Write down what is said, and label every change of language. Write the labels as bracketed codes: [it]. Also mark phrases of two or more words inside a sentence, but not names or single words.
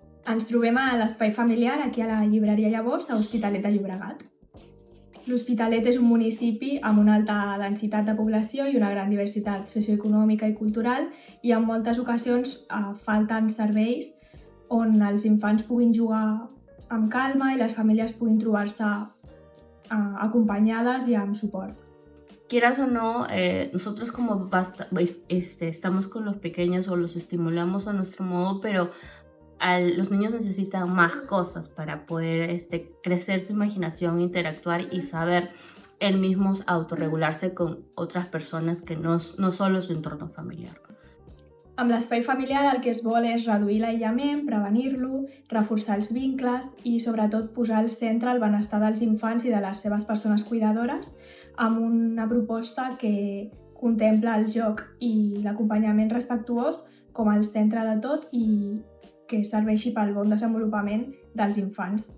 [ca] Ens trobem a l'Espai Familiar, aquí a la llibreria Llavors, a Hospitalet de Llobregat. L'Hospitalet és un municipi amb una alta densitat de població i una gran diversitat socioeconòmica i cultural, i en moltes ocasions falten serveis on els infants puguin jugar amb calma i les famílies puguin trobar-se [es] acompañadas y [ca] amb suport. [es] Quieras o no, nosotros como estamos con los pequeños o los estimulamos a nuestro modo, pero los niños necesitan más cosas para poder crecer su imaginación, interactuar y saber él mismos autorregularse con otras personas que no solo su entorno familiar. [ca] Amb l'espai familiar el que es vol és reduir l'aïllament, prevenir-lo, reforçar els vincles i sobretot posar al centre el benestar dels infants i de les seves persones cuidadores amb una proposta que contempla el joc i l'acompanyament respectuós com el centre de tot i que serveixi pel bon desenvolupament dels infants.